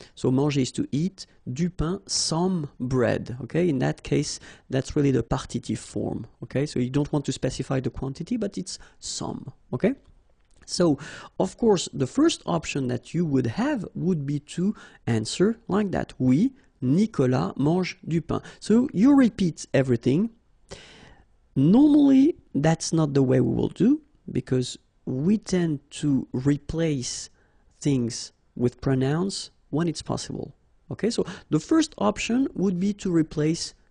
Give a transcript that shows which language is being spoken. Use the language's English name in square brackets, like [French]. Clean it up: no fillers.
[English] So manger is to eat, du pain, some bread, okay? In that case, that's really the partitive form, okay? So you don't want to specify the quantity, but it's some, okay? So, of course, the first option that you would have would be to answer like that. [French] Oui, Nicolas mange du pain. [English] So you repeat everything. Normally, that's not the way we will do, because we tend to replace things with pronouns when it's possible. Okay, so the first option would be to replace